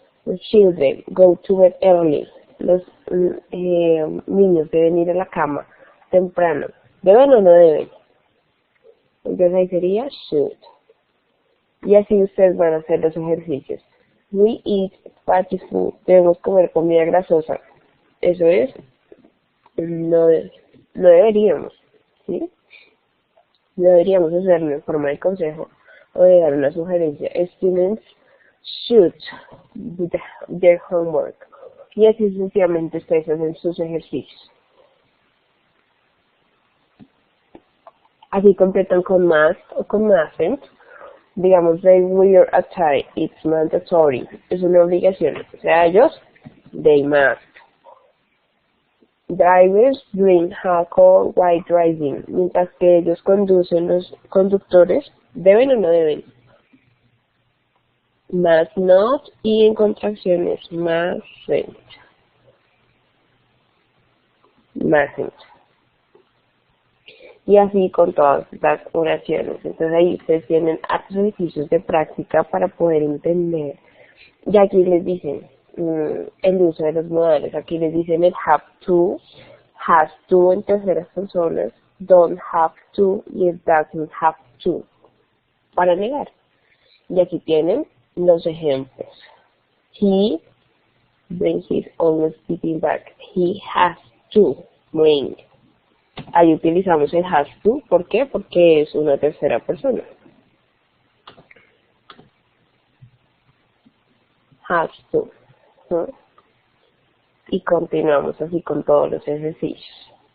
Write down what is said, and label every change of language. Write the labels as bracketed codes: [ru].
[es] Los [en] children go to bed early. [es] Los niños deben ir a la cama temprano. ¿Deben o no deben? Entonces ahí sería should. Y así ustedes van a hacer los ejercicios. [en] We eat fatty food. [es] Debemos comer comida grasosa. Eso es, no deberíamos, ¿sí? No deberíamos hacerlo en forma de consejo o de dar una sugerencia. [en] Students should do their homework. [es] Y así sucesivamente ustedes hacen sus ejercicios. Así completan con must o con mustn't. Digamos, [en] they wear a tie, it's mandatory. [es] Es una obligación. O sea, ellos, [en] they must. Drivers drink alcohol while driving. [es] Mientras que ellos conducen, los conductores, ¿deben o no deben? [en] Must not, [es] y en contracciones, mustn't. [en] Mustn't. [es] Y así con todas las oraciones. Entonces ahí ustedes tienen hartos ejercicios de práctica para poder entender. Y aquí les dicen el uso de los modales. Aquí les dicen el have to, has to en terceras personas, don't have to y el doesn't have to para negar. Y aquí tienen los ejemplos. [en] He brings his own sleeping bag. He has to bring. [es] ahí utilizamos el has to. ¿Por qué? Porque es una tercera persona. Has to. ¿No? Y continuamos así con todos los ejercicios.